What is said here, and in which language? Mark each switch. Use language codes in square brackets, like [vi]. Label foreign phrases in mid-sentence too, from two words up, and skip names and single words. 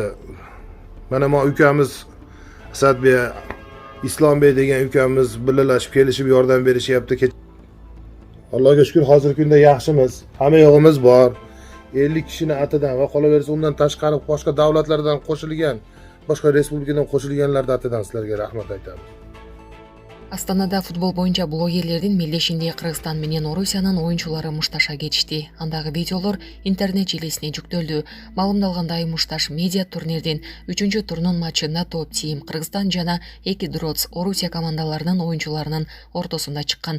[uz] Mana men ukamiz Asadbek, Islombek degan ukamiz birgalashib kelishib yordam berishyapti. Allohga shukr, hozirgi kunda yaxshimiz. Hamma yo'g'imiz bor. 50 kishini atidan va qolaversa undan tashqari boshqa davlatlardan qo'shilgan, boshqa respublikadan qo'shilganlar atidan sizlarga rahmat aytamiz. [ky] Астанада футбол боюнча блогерлердин мелдешинде Кыргызстан менен Орусиянын оюнчулары мушташа кетишти. Андагы видеолор интернет желесине жүктөлдү. Маалымдалгандай, мушташ медиа турнирдин 3-турунун матчында топ тим Кыргызстан жана Эки Дроц Орусия командаларынын оюнчуларынын ортосунда чыккан.